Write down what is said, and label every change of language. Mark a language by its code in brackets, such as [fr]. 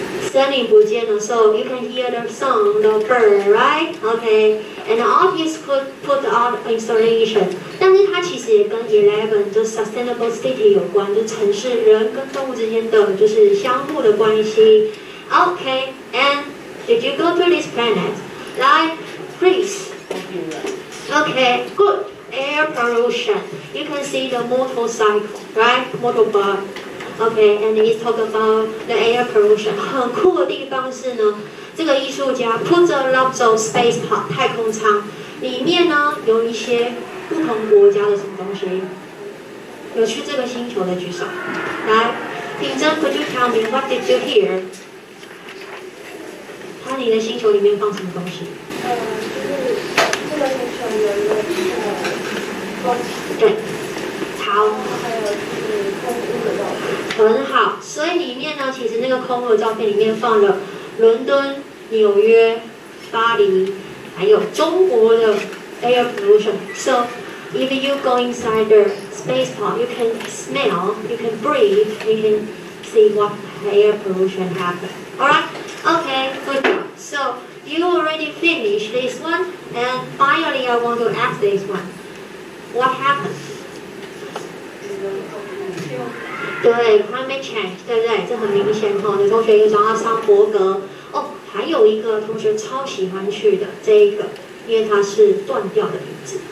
[zh] 森林不见了 [en] ，so you can hear the song, the bird, right? Okay, and the artist could put out installation. [zh] 但是它其实也跟 11就是 sustainable city 有关，就是城市人跟动物之间的就是相互的关系。 [en] Okay, and did you go to this planet? Like, please. Okay, good. Air pollution. You can see the motorcycle, right? Motorbike. Okay, and he talk about the air pollution. [zh] 很酷的地方是呢，这个艺术家 [en] put a lot of space pod [zh] 太空舱，里面呢有一些不同国家的什么东西。有去这个星球的举手。来，品珍 ， [en] Could you tell me what did you hear? [zh] 看你的星球里面放什么东西？就是这个星球有一个光场，对，好，还有就是空屋的照片。很好。所以里面呢，其实那个空屋的照片里面放了伦敦、纽约、巴黎，还有中国的 air pollution. [en] So if you go inside the space pod, you can smell, you can breathe, you can see what air pollution happened. Alright? Okay, good job. So you already finished this one, and finally I want to ask this one. What happened? [zh] 对 ，climate change， 对不对？这很明显哦。有同学也想要上伯格哦，还有一个同学超喜欢去的这一个，因为它是断掉的椅子。